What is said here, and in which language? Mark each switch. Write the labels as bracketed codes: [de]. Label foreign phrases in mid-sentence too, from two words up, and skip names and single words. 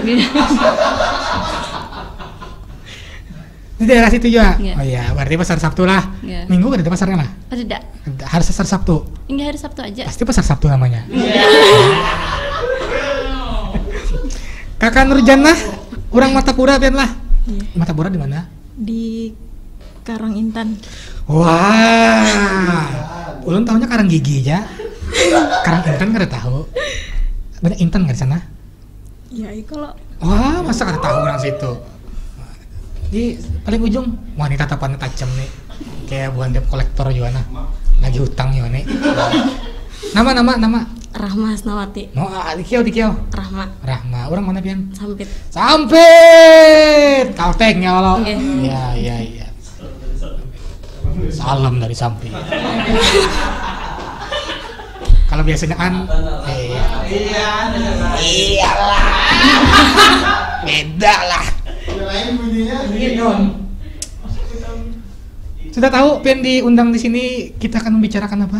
[id] Di daerah situ juga? Yeah. Oh iya, berarti pasar Sabtu lah. Yeah. Minggu kan ada pasarnya lah? Tidak. Harus pasar Sabtu? Enggak, hari Sabtu aja. Pasti pasar Sabtu namanya. Kakak Nurjannah, [bjn] orang Martapura pian lah. [id] Yeah. Martapura di mana? Di Karangintan. [bjn] Wah, ulun tahunya Karanggigi aja. Karangintan kada tahu. [id] Banyak intan nggak di sana? Ya, kalau. Wah, masa kada tahu orang situ? Di paling ujung wanita tatapannya tajam nih, kayak bukan debt kolektor juga nah, lagi hutang juga nih. Nama Rahma Asnawati. di Kiau. Rahma. [bjn] Orang mana pian? [id] Sampit. Kalteng ya Allah. Okay. Iya. Salam dari Sampit. Kalau biasanya kan iyalah. Beda lah. Sudah tahu pian diundang di sini kita akan membicarakan apa?